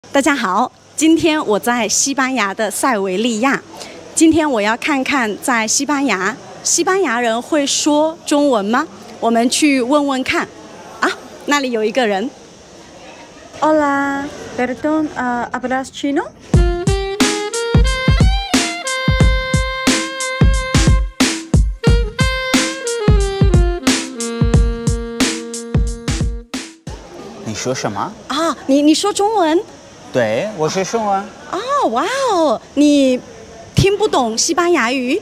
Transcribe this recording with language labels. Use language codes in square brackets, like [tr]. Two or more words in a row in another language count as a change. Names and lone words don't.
[zh] 大家好，今天我在西班牙的塞维利亚。今天我要看看在西班牙人会说中文吗？我们去问问看。啊，那里有一个人。 [es] Hola, perdón, ¿hablas chino? [zh] 你说什么？啊，你说中文？对，我是中文。哦，哇哦，你听不懂西班牙语？